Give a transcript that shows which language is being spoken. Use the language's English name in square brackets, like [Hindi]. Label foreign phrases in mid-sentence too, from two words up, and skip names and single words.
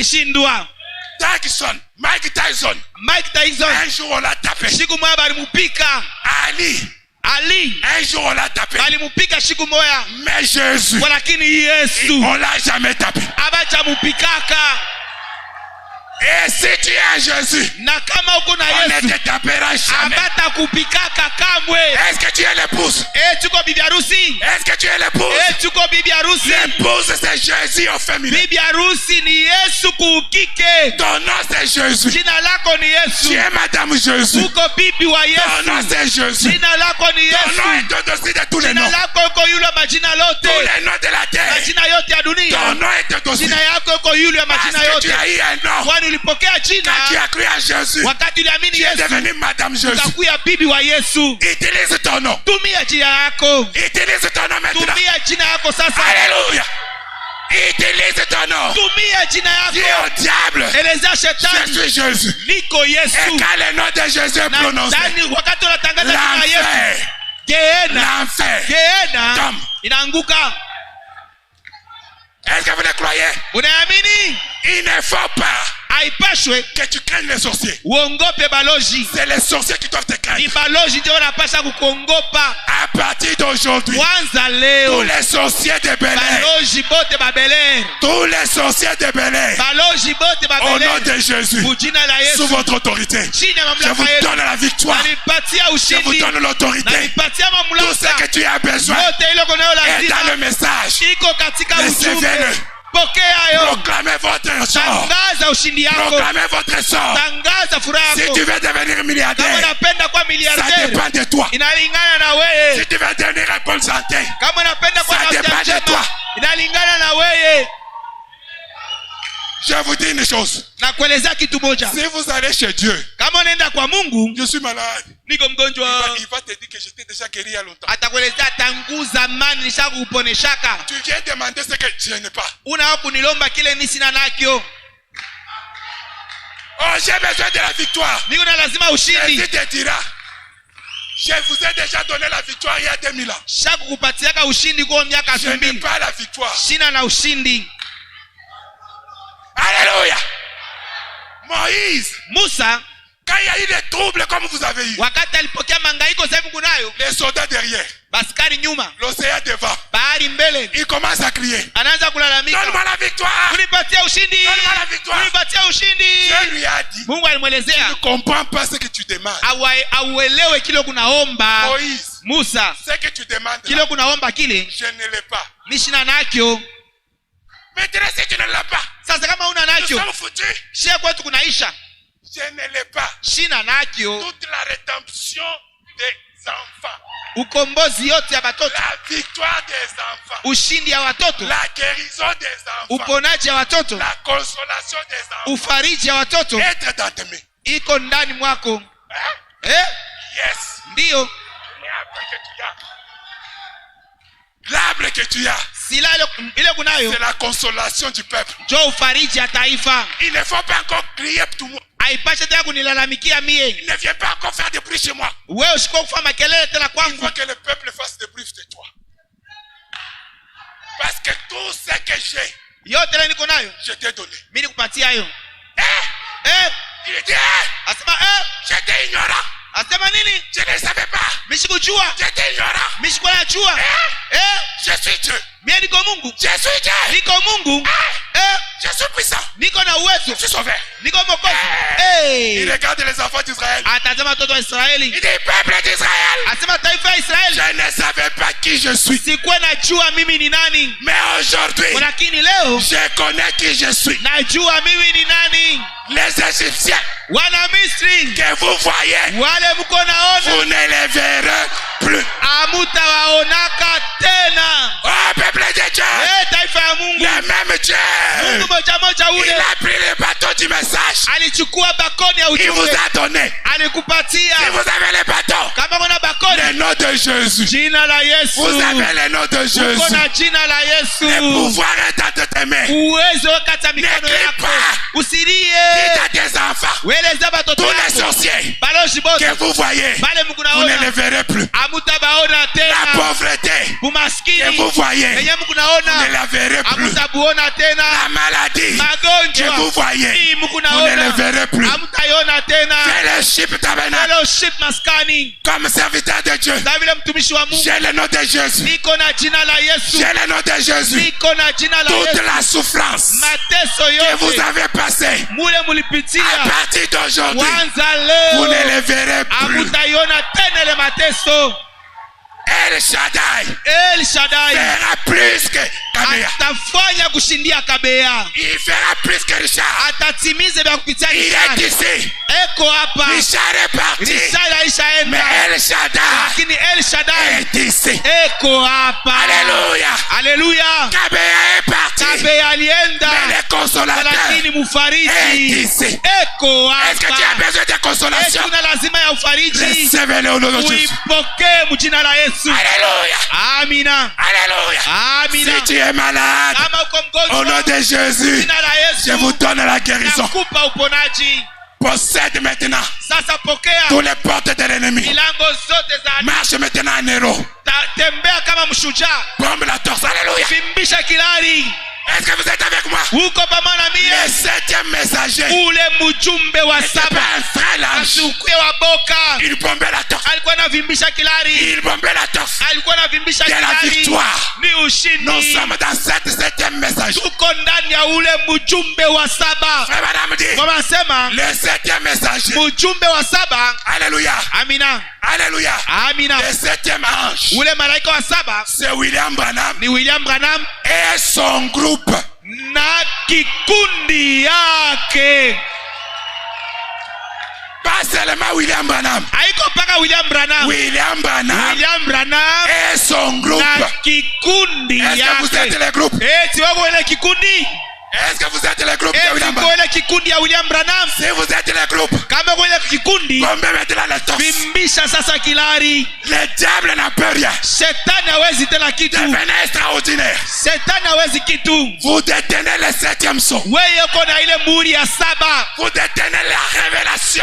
[French] Mike Tyson, un jour on l'a tapé. Ali, un jour on l'a tapé. Mais Jésus, on l'a jamais tapé. Et si tu es à Jésus, [Swahili] na kama uko na [French] on ne [Swahili] Yesu [French] te tapera jamais. [Swahili] abata kupikaka kamwe. [French] Est-ce que tu es l'épouse? [Swahili] Tuko bibi harusi. [French] Est-ce que tu es l'épouse? [Swahili] Tuko bibi harusi. [French] L'épouse c'est Jésus au féminin. [Swahili] Bibi harusi ni Yesu kukike. [French] Ton nom c'est Jésus. [Swahili] Jina lako ni Yesu. [French] Tu es Madame Jésus. [Swahili] Uko bibi wa Yesu. [French] Ton nom c'est Jésus. [Swahili] Jina lako ni [French] Ton nom [Swahili] Yesu. [French] est au-dessus de tous les [Swahili] Jina [French] noms. [Swahili] lako uko yule wa majina lote. [French] Tous les noms de la terre. [Swahili] Majina yote ya dunia. [French] Ton nom est au-dessus. [Swahili] Jina yako uko yule wa [French] Parce [Swahili] majina [French] que [Swahili] yote. [French] tu as eu un nom. [Swahili] Kwani ulipokea jina [French] Quand tu as cru à Jésus, [Swahili] wakati uliamini [French] tu es [Swahili] Yesu. [French] devenu Madame Jésus. [Swahili] Utakuwa bibi wa Yesu. [French] Utilise ton nom. [Swahili] Tumia jina yako. [French] Utilise ton nom maintenant. [Swahili] Tumia jina yako sasa. [French] Alléluia. Utilise ton nom. [Swahili] Tumia jina [French] Dis [Swahili] yako. [French] au diable, [Swahili] Eleza [French] je [Swahili] shetani. [French] suis Jésus. [Swahili] Niko [French] Et [Swahili] Yesu. [French] quand le nom de Jésus est [Swahili] Na [French] prononcé, [Swahili] ndani wakati unatangaza jina la Yesu. [French] l'enfer, l'enfer [Swahili] Geena [French] tombe. [Swahili] inaanguka. [French] Est-ce que vous le croyez? [Swahili] Unaamini? [French] Il ne faut pas [Swahili] Haipashwe [French] que tu craignes les sorciers. [Swahili] uongope balozi. [French] C'est les sorciers qui doivent te [Swahili] Ni [French] craindre. [Swahili] balozi ndio wanapasha kukuongopa. [French] À partir d'aujourd'hui, [Swahili] Kwanza [French] tous [Swahili] leo [French] les sorciers de Bel-Air, [Swahili] balozi bote babelere. [French] tous les sorciers de Bel-Air, [Swahili] Balozi bote [French] au nom [Swahili] babelere. [French] de Jésus, [Swahili] Kujina la [French] sous [Swahili] Yesu. [French] votre autorité, [Swahili] Chini ya [French] je vous [Swahili] mamlaka yetu. [French] donne la victoire. [Swahili] Nanipatia [French] Je vous [Swahili] ushindi. [French] donne l'autorité. [Swahili] Nanipatia [French] Tout ce [Swahili] mamlaka. [French] que tu as besoin [Swahili] Yote ile uko nayo [French] est dans le [Swahili] lazima. [French] message. [Swahili] Iko katika ujumbe. [French] Recevez-le. [Swahili] Pokea yo. [French] Proclamez votre sort. [Swahili] Tangaza ushindi yako. [French] Proclamez votre sort. [Swahili] Tangaza furaha [French] Si [Swahili] yako. [French] tu veux devenir [Swahili] Kama [French] milliardaire, [Swahili] unapenda kuwa [French] ça [Swahili] miliarderi [French] dépend de toi. [Swahili] inalingana na wewe. [French] Si tu veux devenir en bonne santé, [Swahili] Kama unapenda kuwa [French] Ça [Swahili] na afya [French] dépend de [Swahili] njema [French] toi. [Swahili] inalingana na wewe. [French] je vous dis une chose. [Swahili] Na kuelezea kitu moja. [French] Si vous allez chez Dieu, [Swahili] Kama unaenda kwa Mungu, [French] je suis malade. [Swahili] niko mgonjwa, [French] Il va te dire que j'étais déjà guéri il y a longtemps. [Swahili] atakuelezea tangu zamani nishakuponeshaka. [French] Tu viens demander ce que je n'ai pas. [Swahili] Unao kunilomba kile ni sina nakyo. [French] Oh, j'ai besoin de la victoire. [Swahili] Niko na lazima ushindi. [French] Jésus te dira, je vous ai déjà donné la victoire il y a 2000 ans. [Swahili] Shakukupatiaka ushindi kwa miaka [French] Je n'ai [Swahili] 2000. [French] pas la victoire. [Swahili] Sina na ushindi. [French] Alléluia. Moïse, [Swahili] Musa [French] quand il y a eu des troubles comme vous avez eu, [Swahili] wakati alipokea mangaiko sasa hivi kunayo, [French] les soldats derrière, [Swahili] baskari nyuma, [French] l'océan devant, [Swahili] bahari mbele, [French] il commence à crier, [Swahili] anaanza kulalamika. [French] donne-moi la victoire. [Swahili] Unipatia ushindi. [French] Donne-moi la victoire. [Swahili] Unipatia ushindi. [French] Dieu lui a dit, [Swahili] Mungu alimwelezea [French] ne comprends pas ce que tu demandes. [Swahili] auelewe kile kunaomba. [French] Moïse, [Swahili] Musa, [French] ce que tu demandes, [Swahili] kile [French] là, [Swahili] kunaomba kile [French] je ne l'ai pas. [Swahili] nishina nakyo. [French] Maintenant, si tu ne l'as pas, [Swahili] Sasa kama una [French] nous [Swahili] nakyo, [French] sommes foutus. [Swahili] shia kwetu kunaisha. [French] Je ne l'ai pas. [Swahili] Shina nakyo. [French] Toute la rédemption des enfants, [Swahili] Ukombozi yote ya batoto, [French] la victoire des enfants, [Swahili] ushindi ya watoto, [French] la guérison des enfants, [Swahili] uponaji ya watoto, [French] la consolation des enfants, [Swahili] ufariji ya watoto [French] être dans tes mains. [Swahili] iko ndani mwako. [French] Hein? Yes. [Swahili] Ndiyo [French] L'arbre que tu as. L'arbre que tu as, [Swahili] sila ile kunayo [French] c'est la consolation du peuple. [Swahili] jo ufariji ya taifa. [French] Il ne faut pas encore crier tout le monde. [Swahili] Haipashe tena kunilalamikia mie. [French] Il ne vient pas encore faire des bruits chez moi. [Swahili] Wewe usiko kufanya makelele tena [French] Il [Swahili] kwangu. [French] faut que le peuple fasse des bruits de toi. Parce que tout ce que j'ai, [Swahili] Yote ile niko nayo [French] je t'ai donné. [Swahili] mimi nikupatia hayo. [French] Eh? Il dit, [Swahili] Asema [French] j'étais ignorant. [Swahili] asema nini? [French] Je ne savais pas. [Swahili] Mishikujua. [French] J'étais ignorant. [Swahili] Mishikuwa najua. [French] Je suis Dieu. [Swahili] Mimi niko Mungu. [French] Je suis Dieu. [Swahili] Niko Mungu. [French] Je suis puissant. [Swahili] Niko na uwezo. [French] Je suis sauvé. [Swahili] Niko mwokozi. [French] Il regarde les enfants d'Israël. [Swahili] Atazama watoto wa [French] Il [Swahili] Israeli. [French] dit, peuple d'Israël, [Swahili] Asema taifa ya Israeli. [French] je ne savais pas qui je suis. [Swahili] Sikuwa najua mimi ni nani. [French] Mais aujourd'hui, [Swahili] Lakini leo [French] je connais qui je suis. [Swahili] najua mimi ni nani. [French] Les Égyptiens [Swahili] Wana Misri [French] que vous voyez, [Swahili] wale mko naona [French] vous ne les verrez plus. [Swahili] amutawaonaka tena. [French] Oh, peuple de Dieu, [Swahili] Taifa ya Mungu. [French] le même Dieu, [Swahili] Mungu moja moja [French] il [Swahili] ule [French] a pris le bateau du message. [Swahili] alichukua bakoni ya [French] Il vous [Swahili] ujumbe [French] a donné. [Swahili] alikupatia. [French] Si vous avez le bateau, [Swahili] Kama kuna bakoni, [French] le nom de Jésus. [Swahili] jina la Yesu. [French] Vous avez le nom de [Swahili] Uko [French] Jésus. [Swahili] na jina la [French] Le [Swahili] Yesu. [French] pouvoir est dans tes mains. [Swahili] Uwezo kata mikono [French] Ne crie [Swahili] yako. [French] pas. [Swahili] Usilie. [French] Dis à tes enfants, [Swahili] Weleza batoto [French] tous les [Swahili] yako. [French] sorciers [Swahili] Balozi bote [French] que vous voyez, [Swahili] bale mko [French] vous ne les [Swahili] naona [French] verrez plus. [Swahili] amutabaona [French] La [Swahili] tena. [French] pauvreté que [Swahili] Bumaskini [French] vous voyez, [Swahili] yenye mko [French] vous ne [Swahili] naona [French] la verrez plus. [Swahili] amutabuona [French] La [Swahili] tena. [French] maladie que [Swahili] Magonjwa [French] vous voyez, [Swahili] hii mko [French] vous ne les [Swahili] naona [French] verrez plus. [Swahili] amutaiona tena. [French] C'est le Fellowship Tabernacle. [Swahili] Fellowship maskani. [French] Comme serviteur de Dieu. [Swahili] Kama vile mtumishi wa Mungu. [French] J'ai le nom de Jésus. [Swahili] Niko na jina la Yesu. [French] J'ai le nom de Jésus. [Swahili] Niko na jina la [French] Toute [Swahili] Yesu. [French] la souffrance [Swahili] Mateso [French] que vous [Swahili] yote. [French] avez passée, [Swahili] Mule mulipitia. [French] à partir d'aujourd'hui, [Swahili] Wanza [French] vous ne [Swahili] leo. [French] les verrez plus. [Swahili] Amutaiona tena ile mateso. [French] El Shaddai [Swahili] El Shaddai. [French] fera plus que Kabea. [Swahili] Atafanya kushindia Kabea. [French] Il fera plus que Richard. [Swahili] Atatimize vya kupitia [French] Il [Swahili] Richard. [French] est ici. [Swahili] Eko hapa. [French] Richard est parti. [Swahili] Richard [French] Mais [Swahili] aishaenda. [French] El Shaddai [Swahili] Lakini El Shaddai [French] est ici. [Swahili] eko hapa. [French] Alléluia. [Swahili] Haleluya. [French] Kabea est parti. [Swahili] Kabea alienda. [French] Mais le consolateur [Swahili] Lakini [French] est [Swahili] mufariji [French] ici. [Swahili] eko [French] Est-ce que tu as [Swahili] hapa. [French] besoin de consolation? [Swahili] Eti una lazima ya ufariji. [French] Recevez-le au nom de Jésus. [Swahili] Uipokee mjina la Yesu. [French] Alléluia. [Swahili] Amina. [French] Alléluia. [Swahili] Amina. [French] Si tu es malade, [Swahili] Kama uko [French] au nom [Swahili] mgonjwa, [French] de Jésus, [Swahili] jina la [French] je [Swahili] Yesu [French] vous donne la guérison. [Swahili] nakupa uponaji. [French] Possède maintenant [Swahili] Sasa pokea [French] toutes les portes de l'ennemi. [Swahili] milango zote za adui. [French] Marche maintenant en héros. [Swahili] Tembea kama mshujaa. [French] Bombe la torse. Alléluia. [Swahili] Vimbisha kilari. [French] Est-ce que vous êtes avec moi? [Swahili] Uko pamoja na [French] Le [Swahili] mie. [French] 7e messager [Swahili] Ule mjumbe wa [French] n'était [Swahili] saba [French] pas un frère lâche. [Swahili] asukwe wa boka [French] Il bombait la torse. [Swahili] alikuwa anavimbisha kilari. [French] Il bombait la torse. [Swahili] Alikuwa anavimbisha [French] De la [Swahili] kilari. [French] victoire. [Swahili] Ni [French] Nous [Swahili] ushindi. [French] sommes dans cette 7e message. [Swahili] Tuko ndani ya ule mjumbe wa saba. [French] Frère madame dit, [Swahili] Wanasema [French] le 7e messager. [Swahili] mjumbe wa saba. [French] Alléluia. [Swahili] Amina. [French] Alléluia. [Swahili] Amina. [French] Le 7e ange. [Swahili] Ule malaika wa saba [French] C'est William Branham [Swahili] ni William Branham [French] et son groupe. [Swahili] na kikundi yake. [French] Pas seulement William Branham. [Swahili] Haiko mpaka William Branham. [French] William Branham [Swahili] William Branham [French] et son groupe. [Swahili] na kikundi [French] Est-ce que vous êtes [Swahili] yake. [French] le groupe? [Swahili] Eti wako ile kikundi. [French] Est-ce que vous êtes le groupe de [Swahili] Eti William kwa Branham? ile kikundi ya William Branham. [French] Si vous êtes le groupe, [Swahili] Kama kwa ile kikundi, [French] bombez maintenant la torse. [Swahili] vimbisha sasa kilari. [French] Le diable n'a peur rien. [Swahili] Shetani hawezi tena kitu. [French] Devenez extraordinaire. [Swahili] Shetani hawezi kitu. [French] Vous détenez le 7e son. [Swahili] Wewe uko na ile muhuri ya saba. [French] Vous détenez la révélation